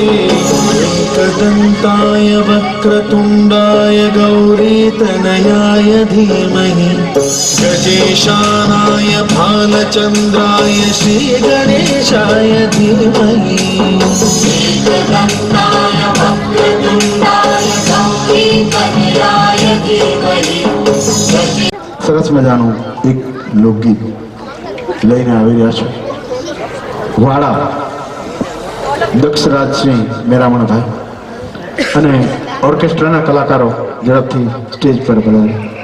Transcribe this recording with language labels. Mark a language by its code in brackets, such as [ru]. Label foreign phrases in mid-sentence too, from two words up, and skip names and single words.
[sa] एकदन्ताय वक्रतुण्डाय गौरीतनयाय धीमहि गजेशानाय भालचन्द्राय श्रीगणेशाय धीमहि एकदन्ताय वक्रतुण्डाय गौरीतनयाय धीमहि. [gu] સરસ મજાનું એક લોકગીત લઈને આવી રહ્યા છે. વાળા દક્ષરાજસિંહ મેરામણભાઈ અને ઓર્કેસ્ટ્રાના કલાકારો ઝડપથી સ્ટેજ પર બોલાવે.